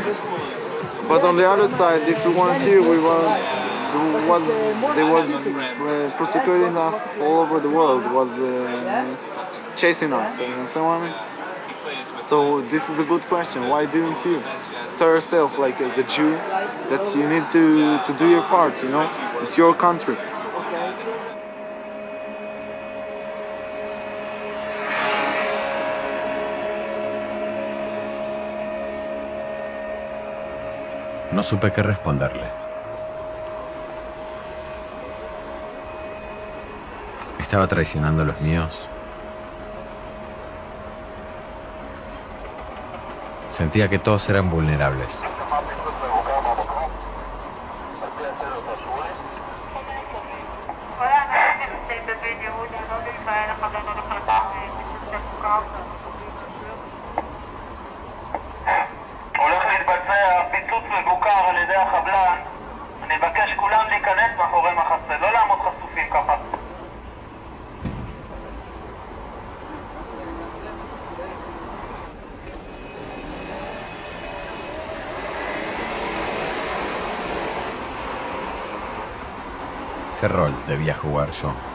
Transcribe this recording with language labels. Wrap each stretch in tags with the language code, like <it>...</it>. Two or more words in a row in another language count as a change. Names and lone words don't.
<en>But on the other side, if we weren't here, they was persecuting us all over the world, was chasing us. Understand what I mean? So this is a good question. Why didn't you? Say yourself, like as a Jew, that you need to do your part, you know? It's your country.</en> <es>No supe qué responderle. ¿Estaba traicionando a los míos? Sentía que todos eran vulnerables.</es> <he>הולך להתבצע פיצוץ מבוקר על ידי החבלן. אני מבקש כולם להיכנס מאחורי מחסה, לא לעמוד חשופים ככה.</he> <es>¿Qué rol debía jugar yo?</es>